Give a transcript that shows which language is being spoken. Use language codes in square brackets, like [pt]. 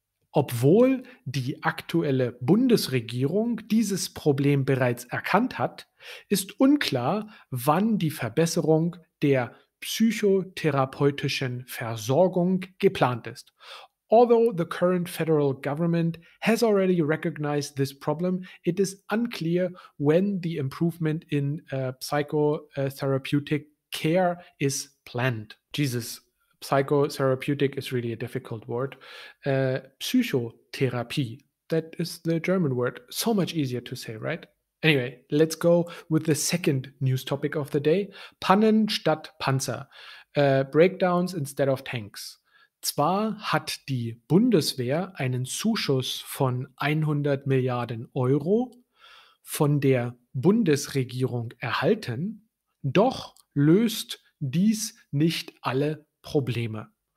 [de] Obwohl die aktuelle Bundesregierung dieses Problem bereits erkannt hat, ist unklar, wann die Verbesserung der psychotherapeutischen Versorgung geplant ist. [en] Although the current federal government has already recognized this problem, it is unclear when the improvement in psychotherapeutic care is planned. Jesus, psychotherapeutic is really a difficult word. Psychotherapie, that is the German word. So much easier to say, right? Anyway, let's go with the second news topic of the day. [de] Pannen statt Panzer. [en] Breakdowns instead of tanks. [de] Zwar hat die Bundeswehr einen Zuschuss von 100 Milliarden Euro von der Bundesregierung erhalten, doch löst dies nicht alle Probleme.